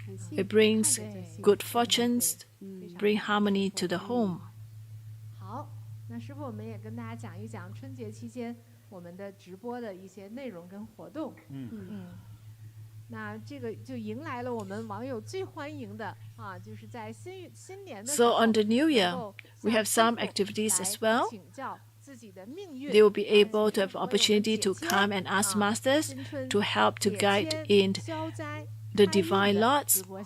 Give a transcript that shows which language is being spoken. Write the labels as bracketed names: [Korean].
[English] It brings good fortunes, bring harmony to the home. [Chinese] 好，那师父我们也跟大家讲一讲春节期间我们的直播的一些内容跟活动。那这个就迎来了我们网友最欢迎的啊，就是在新年的时候。 [English] So on the New Year, we have some activities as well. [Chinese] 请教自己的命运。 [English] They will be able to have opportunity to come and ask masters to help to guide in the divine lots.